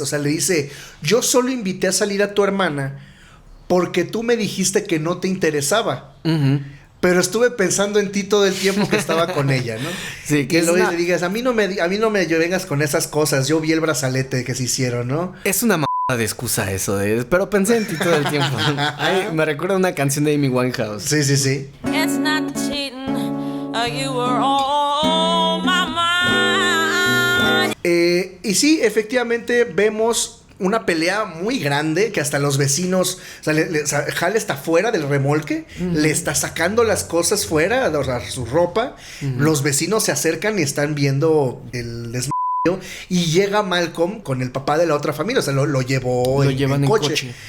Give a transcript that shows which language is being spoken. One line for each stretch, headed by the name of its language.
Spanish: O sea, le dice, yo solo invité a salir a tu hermana porque tú me dijiste que no te interesaba. Uh-huh. Pero estuve pensando en ti todo el tiempo que estaba con ella, ¿no? Sí, que Lois le digas, a mí no me vengas con esas cosas. Yo vi el brazalete que se hicieron, ¿no? Es una de excusa eso pero pensé en ti todo el tiempo. Ay, me recuerda una canción de Amy Winehouse. Sí.
English: It's not cheating, you were on my mind.
Spanish: Y sí, efectivamente vemos una pelea muy grande que hasta los vecinos, o sea, Hal está fuera del remolque, le está sacando las cosas fuera, o sea, su ropa, los vecinos se acercan y están viendo el desmadre y llega Malcolm con el papá de la otra familia, o sea, lo llevó en coche.